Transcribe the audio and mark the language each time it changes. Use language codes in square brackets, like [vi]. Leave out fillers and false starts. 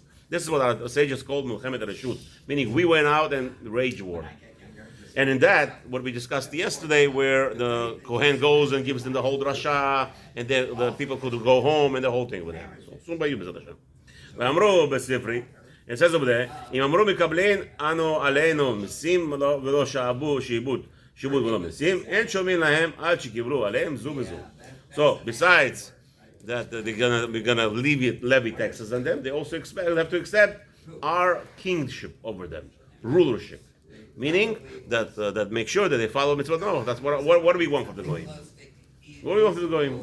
[en] This is what our sages called Milchemet HaReshut, meaning we went out and waged war. And in that, what we discussed yesterday, where the Kohen goes and gives them the whole drasha, and the people could go home and the whole thing with them. So, soon by you, B'ezrat Hashem. [he] ואמרו בספרי, [en] it says over there, [he] אם אמרו מקבלין אנו עלינו מסים ולא שעבוד ולא מסים, אין שומעים להם עד שקיבלו עליהם זו וזו. [en] So, besides that we're gonna levy taxes on them, they also have to accept our kingship over them, rulership. Meaning that make sure that they follow mitzvot. No, that's what do we want from the goyim? What do we want from the goyim?